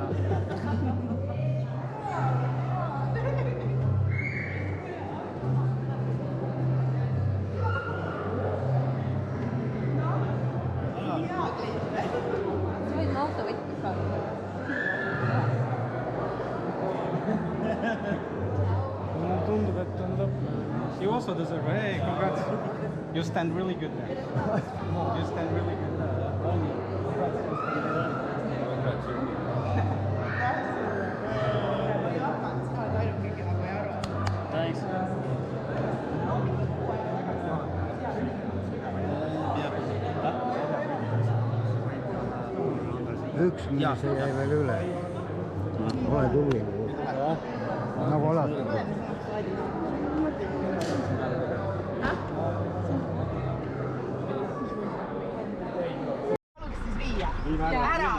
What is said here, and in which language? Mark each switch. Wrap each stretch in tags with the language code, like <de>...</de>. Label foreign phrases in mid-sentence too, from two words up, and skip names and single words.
<et>Sa võid mu auto võtma ka. Mulle tundub, et on lõpp.</et> <en>You also deserve it. Hey, congrats. You stand really good there. You stand really good there. Thanks.</en> <et>Üks mingi see jäi veel üle. Ole tubli. Nagu alati. Ära!</et>